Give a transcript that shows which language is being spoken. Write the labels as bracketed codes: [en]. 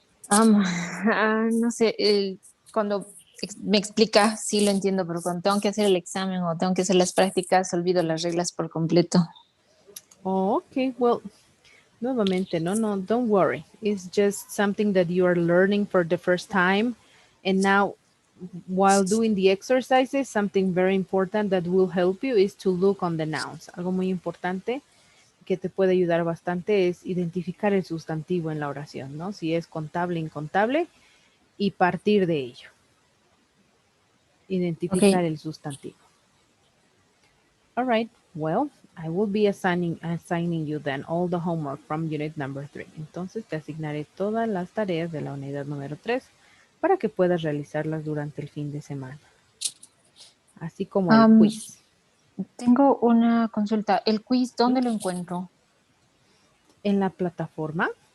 [es] No sé, cuando me explica, sí lo entiendo, pero cuando tengo que hacer el examen o tengo que hacer las prácticas, olvido las reglas por completo. [en] Oh, okay. Well, [es] nuevamente, no, [en] don't worry. It's just something that you are learning for the first time. And now, while doing the exercises, something very important that will help you is to look on the nouns. [es] Algo muy importante que te puede ayudar bastante es identificar el sustantivo en la oración, ¿no? Si es contable, incontable, y partir de ello. Ok. Identificar el sustantivo. [en] All right. Well, I will be assigning you then all the homework from unit number 3. [es] Entonces te asignaré todas las tareas de la unidad número 3 para que puedas realizarlas durante el fin de semana, así como el Am, quiz. Tengo una consulta. ¿El quiz ¿Sí? dónde lo encuentro? En la plataforma,